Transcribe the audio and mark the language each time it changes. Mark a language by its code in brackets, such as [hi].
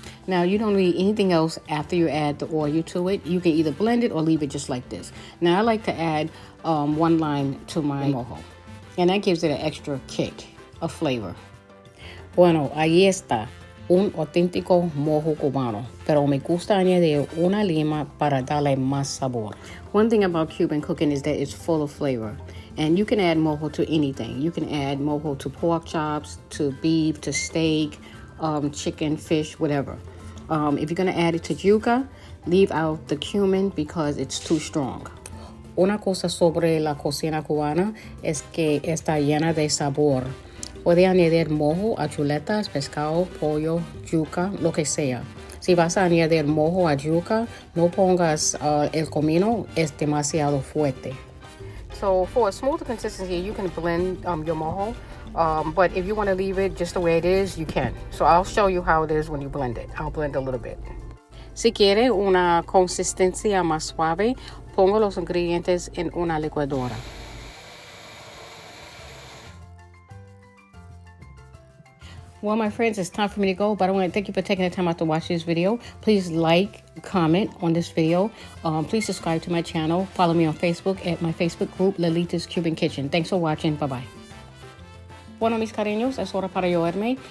[en] Now you don't need anything else after you add the oil to it. You can either blend it or leave it just like this. Now I like to add 1 lime to my mojo, and that gives it an extra kick of flavor. [es] Bueno, ahí está. Un auténtico mojo cubano, pero me gusta añadir una lima para darle más sabor. [en] One thing about Cuban cooking is that it's full of flavor, and you can add mojo to anything. You can add mojo to pork chops, to beef, to steak, chicken, fish, whatever. If you're going to add it to yuca, leave out the cumin because it's too strong. [es] Una cosa sobre la cocina cubana es que está llena de sabor. Puede añadir mojo a chuletas, pescado, pollo, yuca, lo que sea. Si vas a añadir mojo a yuca, no pongas el comino, es demasiado fuerte. [en] So for a smoother consistency, you can blend your mojo. But if you want to leave it just the way it is, you can. So I'll show you how it is when you blend it. I'll blend a little bit. [es] Si quiere una consistencia más suave, pongo los ingredientes en una licuadora. [en] Well, my friends, it's time for me to go, but I want to thank you for taking the time out to watch this video. Please like, comment on this video. Please subscribe to my channel. Follow me on Facebook at my Facebook group, Lolita's Cuban Kitchen. Thanks for watching. Bye-bye. [es] Bueno, mis cariños, es hora para yo irme.